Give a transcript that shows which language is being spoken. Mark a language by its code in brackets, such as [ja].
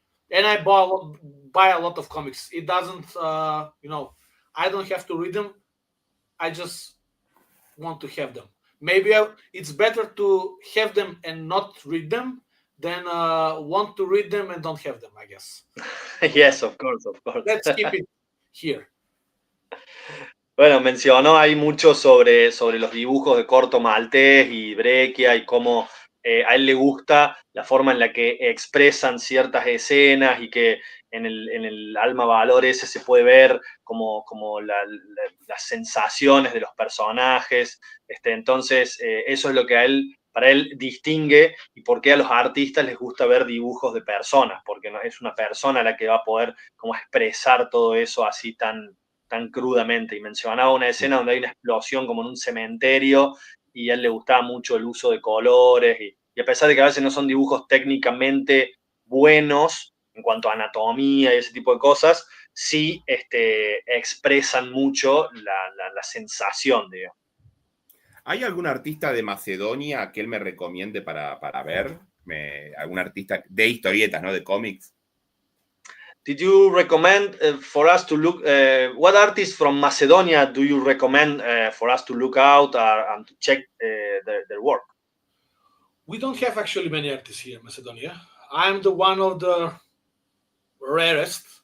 [en] And I buy a lot of comics. It doesn't, I don't have to read them. I just want to have them. Maybe it's better to have them and not read them than want to read them and don't have them, I guess. Yes, of course. Let's keep it here. [es] Bueno, mencionó ahí mucho sobre los dibujos de Corto Maltés y Breccia y cómo a él le gusta la forma en la que expresan ciertas escenas y que en el Alma Valor ese se puede ver como las sensaciones de los personajes. Entonces, eso es lo que para él distingue y por qué a los artistas les gusta ver dibujos de personas, porque no es una persona la que va a poder como expresar todo eso así tan crudamente. Y mencionaba una escena donde hay una explosión como en un cementerio y a él le gustaba mucho el uso de colores y a pesar de que a veces no son dibujos técnicamente buenos en cuanto a anatomía y ese tipo de cosas, sí expresan mucho la sensación, digamos. ¿Hay algún artista de Macedonia que él me recomiende para ver? ¿Algún artista de historietas, no de cómics? [en] Did you recommend for us to look, what artists from Macedonia do you recommend for us to look out and to check their work? We don't have actually many artists here in Macedonia. I'm the one of the rarest.